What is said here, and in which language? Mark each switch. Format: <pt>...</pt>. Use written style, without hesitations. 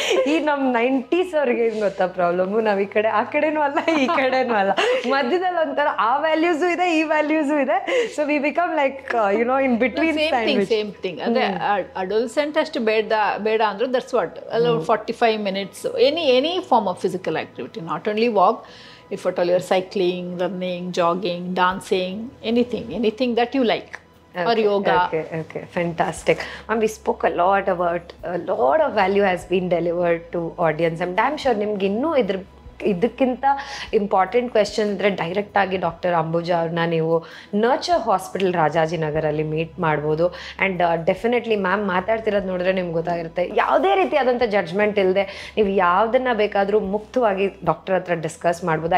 <kn>ಈ ನಮ್ಮ 90s ಅವ್ರಿಗೆ ಏನು ಗೊತ್ತಾ ಪ್ರಾಬ್ಲಮ್ಮು, ನಾವು ಈ ಕಡೆ ಆ ಕಡೆನೂ ಅಲ್ಲ, ಈ ಕಡೆನೂ ಅಲ್ಲ, ಮಧ್ಯದಲ್ಲಿ ಒಂಥರ ಆ ವ್ಯಾಲ್ಯೂಸು ಇದೆ, ಈ ವ್ಯಾಲ್ಯೂಸು ಇದೆ.</kn> <en>So we become like in between. Same thing.</en> <kn>ಅಂದರೆ ಅಡೋಲ್ಸೆಂಟ್ ಅಷ್ಟು ಬೇಡ ಅಂದ್ರು</kn> <en>That's what 45 minutes any form of physical activity, not only walk. If at all you're cycling, running, jogging, dancing, anything that you like. Or yoga. Okay, fantastic. We spoke a lot of value has been delivered to audience. I'm damn sure</en> <kn>ನಿಮ್ಗೆ ಇನ್ನೂ ಇದಕ್ಕಿಂತ important question ಅಂದರೆ direct ಆಗಿ doctor Ambuja ಅವ್ರನ್ನ ನೀವು nurture hospital ರಾಜಾಜಿನಗರಲ್ಲಿ meet ಮಾಡ್ಬೋದು. And definitely ma'am ಮಾತಾಡ್ತಿರೋದು ನೋಡಿದ್ರೆ ನಿಮ್ಗೆ ಗೊತ್ತಾಗಿರುತ್ತೆ, ಯಾವುದೇ ರೀತಿಯಾದಂಥ ಜಡ್ಜ್ಮೆಂಟ್ ಇಲ್ಲದೆ ನೀವು ಯಾವುದನ್ನು ಬೇಕಾದರೂ ಮುಕ್ತವಾಗಿ ಡಾಕ್ಟರ್ ಹತ್ರ ಡಿಸ್ಕಸ್ ಮಾಡ್ಬೋದು.</kn>